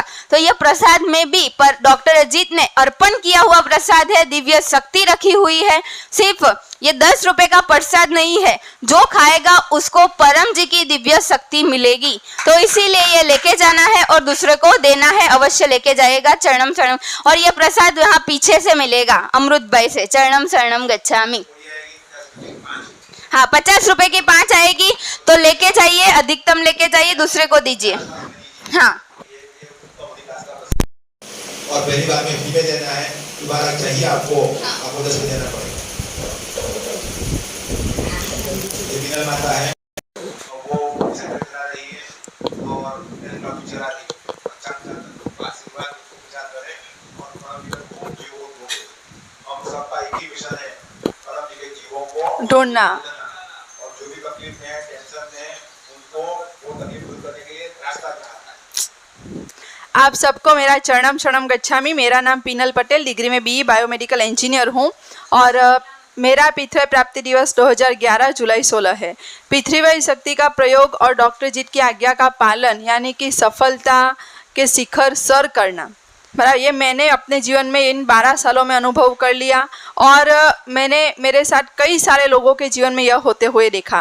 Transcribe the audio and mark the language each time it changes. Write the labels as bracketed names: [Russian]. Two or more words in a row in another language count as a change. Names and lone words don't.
[Hindi] तो यह प्रसाद में भी पर डॉक्टर अजीत ने अर्पण किया हुआ प्रसाद है, दिव्य शक्ति रखी हुई है। सिर्फ ये 10 रुपए का प्रसाद नहीं है, जो खाएगा उसको परम जी की दिव्य शक्ति मिलेगी। तो इसीलिए ये लेके जाना है और दूसरे को देना है, अवश्य लेके जाएगा। [Pali] चरणम शरणम। [Hindi] और ये प्रसाद यहाँ पीछे से मिलेगा अमृत भाई से। [Pali] चरणम शरणम गच्छामि। [Hindi] हाँ, 50 रुपए की 5 आएगी, तो लेके जाइए, अधिकतम लेके जाइए, दूसरे को दीजिए। हाँ, और पहली बार में फ्री में देना है, दोबारा चाहिए आपको 10 में देना पड़ेगा। ये बिना माता है, वो इसे चला रही है और मेरे का चला रही है। अच्छा आशीर्वाद विचार करें और परम जी को जीवों को हम सबका एक ही मिशन है, परम जी के जीवों को ढूंढना। और जो भी तकलीफ में है, टेंशन में है, उनको वो तकलीफ दूर करने के लिए रास्ता दिखाना है। आप सबको मेरा [Pali] चरणम शरणम गच्छामि। [Hindi] मेरा नाम पीनल पटेल, डिग्री में [English] BE biomedical engineer [Hindi] हूँ और मेरा पृथ्वी प्राप्ति दिवस 2011 जुलाई 16 है। पृथ्वी शक्ति का प्रयोग और डॉक्टर जीत की आज्ञा का पालन, यानी कि सफलता के शिखर सर करना, ये मैंने अपने जीवन में इन 12 सालों में अनुभव कर लिया और मैंने मेरे साथ कई सारे लोगों के जीवन में यह होते हुए देखा।